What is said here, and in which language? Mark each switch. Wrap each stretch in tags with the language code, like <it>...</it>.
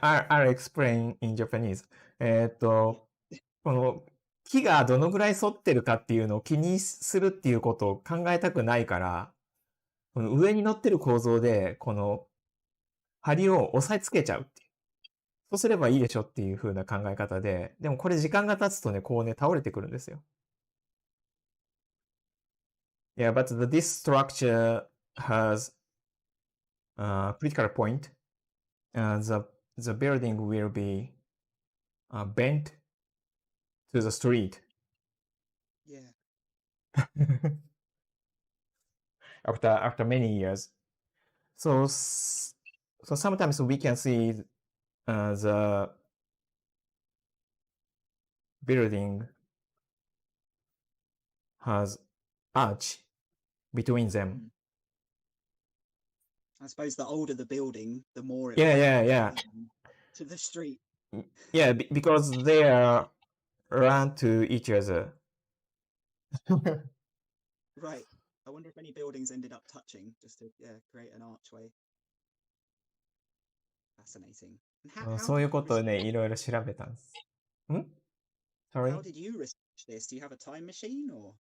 <en>I'll explain in Japanese.</en> <ja>この木がどのぐらい反ってるかっていうのを気にするっていうことを考えたくないから、この上に乗ってる構造で、この梁を押さえつけちゃうっていう。そうすればいいでしょっていう風な考え方で、でもこれ時間が経つとね、こうね、倒れてくるんですよ。</ja> <en>Yeah, but this structure has a critical point. The building will be bent to the street. Yeah. After many years. So sometimes we can see the building has arch between them. I suppose the older the building, the more it yeah to the street. Yeah, because they are run to each other. Right. I wonder if any buildings ended up touching just to create an archway. Fascinating. And</en> <ja>そういうことをね、いろいろ調べたんです。</ja> <en>Sorry? How did you research this? Do you have a time machine or?</en>